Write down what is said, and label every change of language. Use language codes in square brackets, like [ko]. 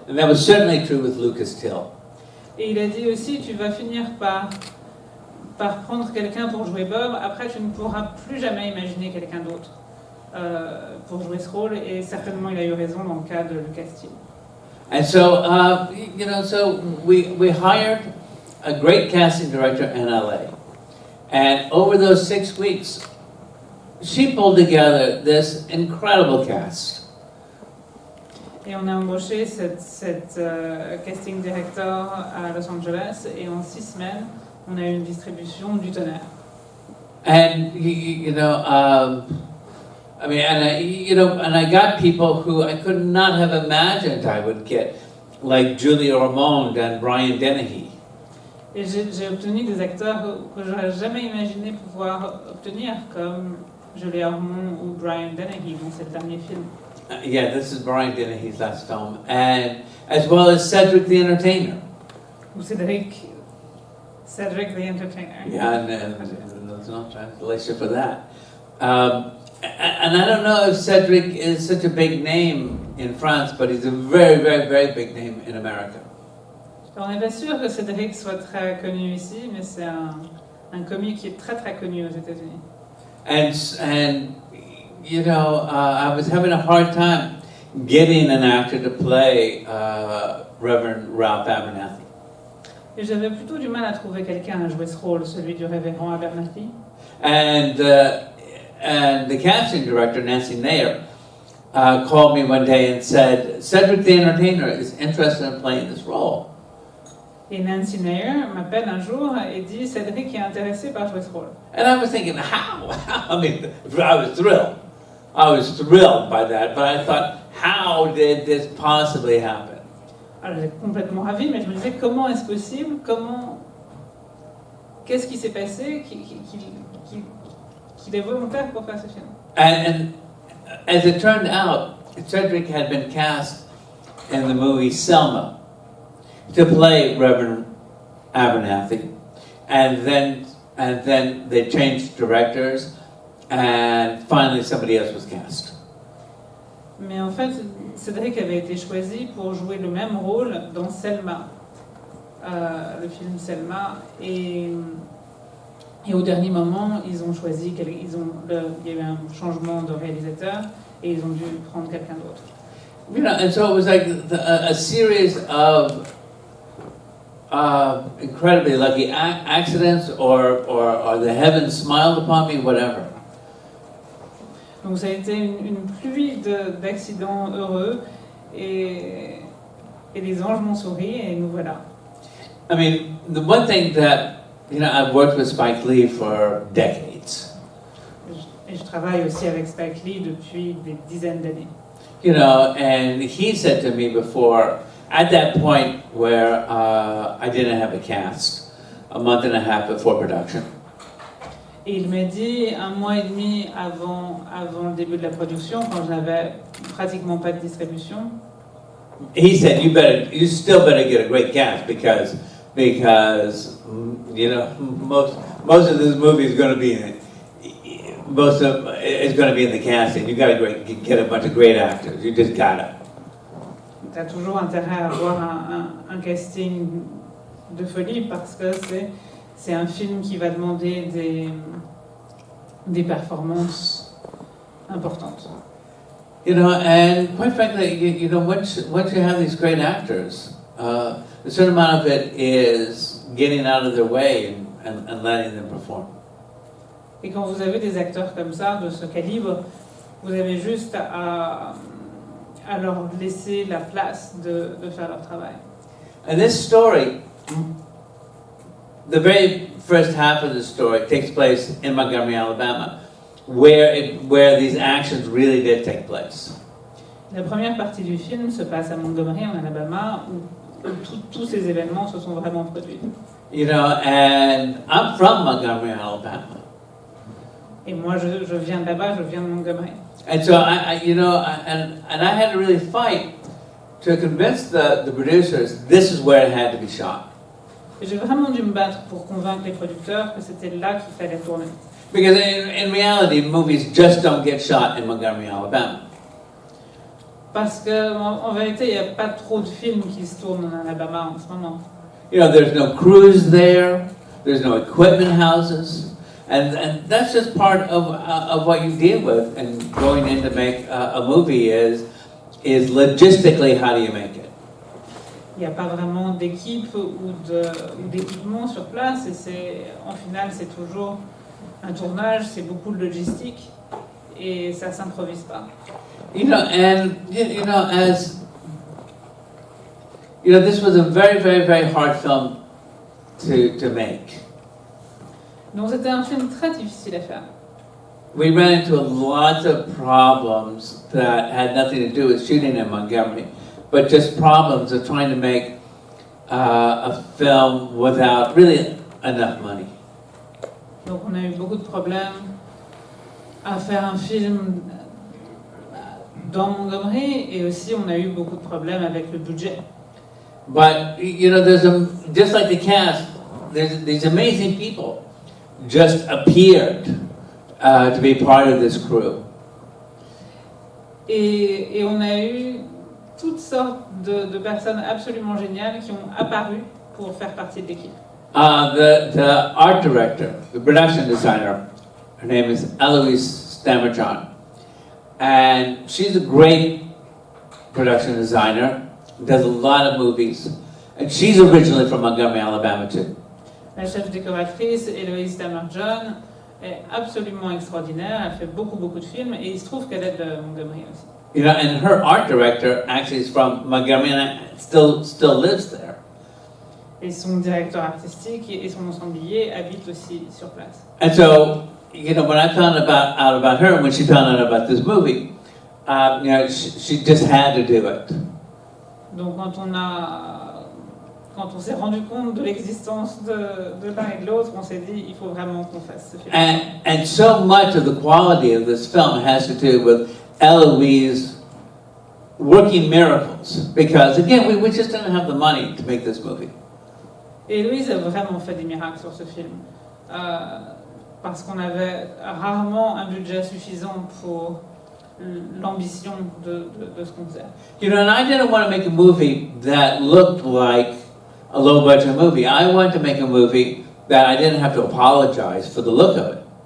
[en] And that was certainly true with Lucas Till. [fr] Et il a dit aussi tu vas finir par prendre quelqu'un pour jouer Bob, après tu ne pourras plus jamais imaginer quelqu'un d'autre pour jouer ce rôle, et certainement il a eu raison dans le cas de Lucas Till. [en] And so, so we hired a great casting director in LA. And over those 6 weeks, she pulled together this incredible cast. [fr] Et on a embauché cette casting director à Los Angeles, et en 6 semaines, on a eu une distribution du tonnerre. [en] And and I got people who I could not have imagined I would get, like Julia Ormond and Brian Dennehy. [fr] Et j'ai obtenu des acteurs que j'aurais jamais imaginé pouvoir obtenir, comme Julia Ormond ou Brian Dennehy dans ce dernier film. [en] Yeah, this is Brian Dennehy's last film, and as well as Cedric the Entertainer. [fr] Ou Cedric the Entertainer. [en] Yeah, and there's no translation for that. And I don't know if Cedric is such a big name in France, but he's a very, very, very big name in America. [fr] On n'est pas sûr que Cédric soit très connu ici, mais c'est un comique qui est très très connu aux États-Unis. [en] And I was having a hard time getting an actor to play Reverend Ralph Abernathy. [fr] Et j'avais plutôt du mal à trouver quelqu'un à jouer ce rôle, celui du révérend Abernathy. [en] And the casting director, Nancy Nayer, called me one day and said, Cedric the Entertainer is interested in playing this role. [fr] Et Nancy Nayer m'appelle un jour et dit Cédric est intéressé par jouer ce rôle. [en] And I was thinking, how? I mean, I was thrilled. I was thrilled by that, but I thought, how did this possibly happen? [fr] Alors j'étais complètement ravie, mais je me disais comment est-ce possible? Qu'est-ce qui s'est passé qu'il est volontaire pour faire ce film? [en] And as it turned out, Cedric had been cast in the movie Selma to play Reverend Abernathy, and then they changed directors, and finally somebody else was cast. [fr] Mais en fait, Cédric avait été choisi pour jouer le même rôle dans Selma, le film Selma, et au dernier moment, ils ont choisi, il y a eu un changement de réalisateur, et ils ont dû prendre quelqu'un d'autre. [en] You know, and so it was like a series of incredibly lucky accidents, or the heavens smiled upon me, whatever. [fr] Donc ça a été une pluie d'accidents heureux et les anges m'ont souri et nous voilà. [en] I mean, the one thing that, you know, I've worked with Spike Lee for decades. [fr] Et je travaille aussi avec Spike Lee depuis des dizaines d'années. [en] You know, and he said to me before, at that point where I didn't have a cast, a month and a half before production, [fr] et il m'a dit un mois et demi avant le début de la production, quand je n'avais pratiquement pas de distribution, [en] he said, you still better get a great cast because you know, most of this movie is going to be in the casting. You got to get a bunch of great actors. You just gotta. [fr] Tu as toujours intérêt à avoir un casting de folie parce que c'est un film qui va demander des performances importantes. [en] You know, and quite frankly, you know, once you have these great actors, a certain amount of it is getting out of their way and letting them perform. [fr] Et quand vous avez des acteurs comme ça, de ce calibre, vous avez juste à leur laisser la place de faire leur travail. [en] And this story, the very first half of the story takes place in Montgomery, Alabama, where these actions really did take place. [fr] La première partie du film se passe à Montgomery, en Alabama, où tous ces événements se sont vraiment produits. [en] You know, and I'm from Montgomery, Alabama. [fr] Et moi, je viens de là-bas, je viens de Montgomery. [en] And so I had to really fight to convince the producers this is where it had to be shot. [fr] Et j'ai vraiment dû me battre pour convaincre les producteurs que c'était là qu'il fallait tourner. [en] Because in reality, movies just don't get shot in Montgomery, Alabama. [fr] Parce qu'en vérité, il n'y a pas trop de films qui se tournent en Alabama en ce moment. [en] You know, there's no crews there, there's no equipment houses, and that's just part of what you deal with and going in to make a movie is logistically how do you make it. [fr] Il n'y a pas vraiment d'équipe ou d'équipement sur place et en final c'est toujours un tournage, c'est beaucoup de logistique et ça s'improvise pas. [en] You know, and you know, as you know, this was a very, very, very hard film to make. [fr] Donc c'était un film très difficile à faire. [en] We ran into lots of problems that had nothing to do with shooting in Montgomery, but just problems of trying to make a film without really enough money. [fr] Donc on a eu beaucoup de problèmes à faire un film dans Montgomery et aussi on a eu beaucoup de problèmes avec le budget. [en] But you know, just like the cast, there's these amazing people just appeared to be part of this crew. [fr] Et on a eu toutes sortes de personnes absolument géniales qui ont apparu pour faire partie de l'équipe. [en] The art director, the production designer, her name is Eloise Stammerjohn, and she's a great production designer, does a lot of movies, And she's originally from Montgomery, Alabama too. [fr] La chef décoratrice, Héloïse Tamerjohn, est absolument extraordinaire. Elle fait beaucoup de films et il se trouve qu'elle est de Montgomery aussi. [en] You know, and her art director actually is from Montgomery and still lives there. [fr] Et son directeur artistique et son ensemblier habitent aussi sur place. [en] And so, you know, when I found out about her, and when she found out about this movie, you know, she just had to do it. [fr] Donc quand on s'est rendu compte de l'existence de l'un et de l'autre, on s'est dit il faut vraiment qu'on fasse ce film. [en] And so much of the quality of this film has to do with Eloise working miracles, because again, we just didn't have the money to make this movie. [fr] Et Héloïse a vraiment fait des miracles sur ce film, parce qu'on avait rarement un budget suffisant pour l'ambition de ce qu'on faisait. [en] You know, and I didn't want to make a movie that looked like a low-budget movie. I wanted to make a movie that I didn't have to apologize for the look of it.